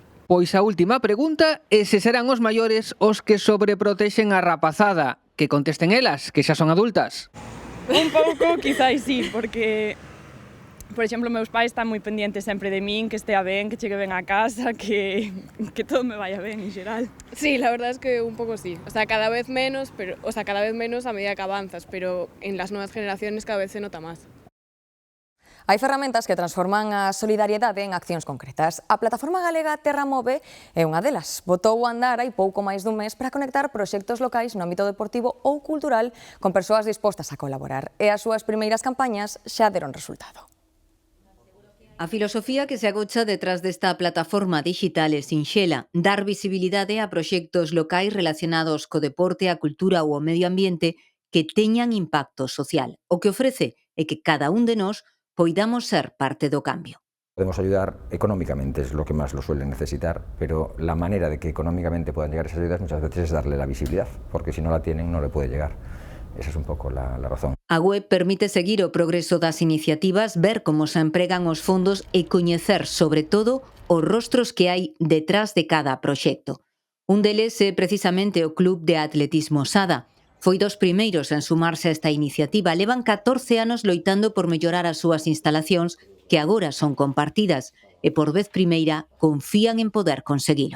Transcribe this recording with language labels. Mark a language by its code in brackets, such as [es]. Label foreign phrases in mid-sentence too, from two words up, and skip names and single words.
[gl] Pois a última pregunta é se serán os maiores os que sobreprotexen a rapazada. Que contesten elas, que xa son adultas. Un pouco, quizáis sí, porque, por exemplo, meus pais están moi pendientes sempre de min, que estea ben, que chegue ben a casa, que todo me vaya ben en xeral. [es] Sí, la verdad es que un poco sí. O sea, cada vez menos a medida que avanzas, pero en las nuevas generaciones cada vez se nota más. [gl] Hai ferramentas que transforman a solidariedade en accións concretas. A plataforma galega Terramove é unha delas. Botou a andar hai pouco máis dun mes para conectar proxectos locais no ámbito deportivo ou cultural con persoas dispostas a colaborar. E as súas primeiras campañas xa deron resultado. A filosofía que se agocha detrás desta plataforma digital é sinxela, dar visibilidade a proxectos locais relacionados co deporte, a cultura ou o medio ambiente que teñan impacto social. O que ofrece é que cada un de nós poidamos ser parte do cambio. [es] Podemos ayudar económicamente, es lo que más lo suelen necesitar, pero la manera de que económicamente puedan llegar esas ayudas muchas veces es darle la visibilidad, porque si no la tienen no le puede llegar. Esa es un poco la razón. [gl] A web permite seguir o progreso das iniciativas, ver como se empregan os fondos e coñecer, sobre todo, os rostros que hai detrás de cada proxecto. Un deles é precisamente o Club de Atletismo Sada. Foi dos primeiros en sumarse a esta iniciativa. Levan 14 anos loitando por mellorar as súas instalacións, que agora son compartidas, e por vez primeira confían en poder conseguilo.